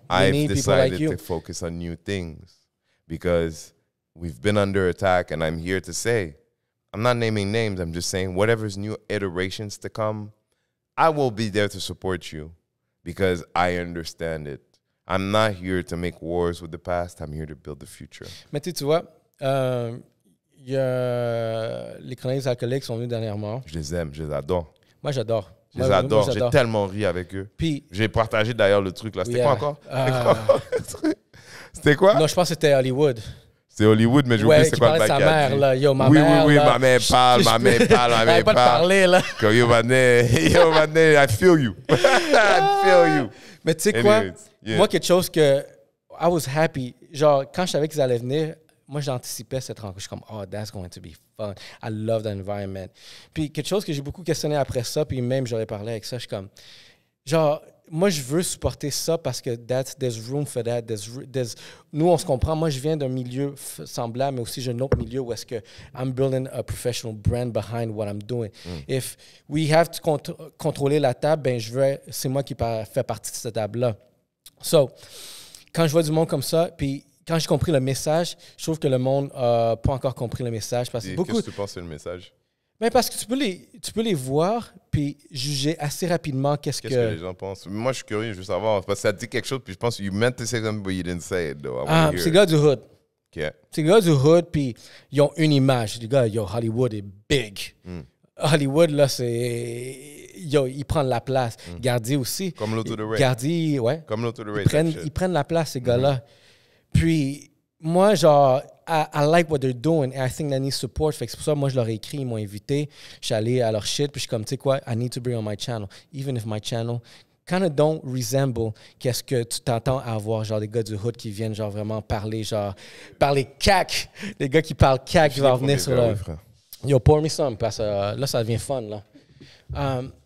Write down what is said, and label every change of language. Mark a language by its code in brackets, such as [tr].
[en] I've decided to focus on new things because we've been under attack, and I'm here to say, I'm not naming names, I'm just saying whatever's new iterations to come, I will be there to support you because I understand it. I'm not here to make wars with the past, I'm here to build the future. [fr] Mais tu vois, il y a les chroniques alcooliques sont venus dernièrement. Je les aime, je les adore. Moi, j'adore. Je les adore. J'ai tellement ri avec eux. Puis, j'ai partagé d'ailleurs le truc là. C'était quoi encore? C'était quoi? Non, je pense que c'était Hollywood. C'est Hollywood, mais j'ai oublié c'est quoi le bac. Sa mère, là. Yo, ma oui, mère. Oui, là. ma mère parle. Arrête pas de parler, là. [en] Yo, Mané, I feel you. I feel you. [fr] Mais tu sais quoi? Moi, quelque chose que [en] I was happy. [fr] Genre, quand je savais qu'ils allaient venir, moi, j'anticipais cette rencontre. Je suis comme, [en] oh, that's going to be fun. I love the environment. [fr] Puis, quelque chose que j'ai beaucoup questionné après ça, puis même j'aurais parlé avec ça, je suis comme, genre, moi, je veux supporter ça parce que [en] there's room for that. [fr] Nous, on se comprend. Moi, je viens d'un milieu semblable, mais aussi j'ai un autre milieu où est-ce que [en] I'm building a professional brand behind what I'm doing. If we have to [fr] contrôler la table, ben c'est moi qui fais partie de cette table-là. So, quand je vois du monde comme ça, puis quand j'ai compris le message, je trouve que le monde n'a pas encore compris le message. Qu'est-ce que tu penses c'est le message? Ben parce que tu peux les voir puis juger assez rapidement qu'est-ce que les gens pensent. Moi, je suis curieux, je veux savoir. Parce que ça dit quelque chose, puis je pense que [en] you meant to say something, but you didn't say it, though. [fr] C'est les gars du hood. [en] Okay. [fr] C'est les gars du hood, puis ils ont une image. Les gars, yo, Hollywood est big. Hollywood, là, c'est... Yo, ils prennent la place. Gardi aussi. Comme l'auto de Ray. Gardi, ouais. Comme l'auto de Ray. Ils prennent la place, ces gars-là. [en] Puis, moi, genre, I like what they're doing and I think they need support. [fr] Fait que c'est pour ça, moi, je leur ai écrit, ils m'ont invité. Je suis allé à leur shit, puis je suis comme, tu sais quoi, [en] I need to bring on my channel. Even if my channel kind of don't resemble [fr] qu'est-ce que tu t'entends avoir, genre des gars du hood qui viennent, genre vraiment parler, genre, parler cac. Les gars qui parlent cac, qui vont venir sur le... Yo, pour me some, parce que là, ça devient fun, là.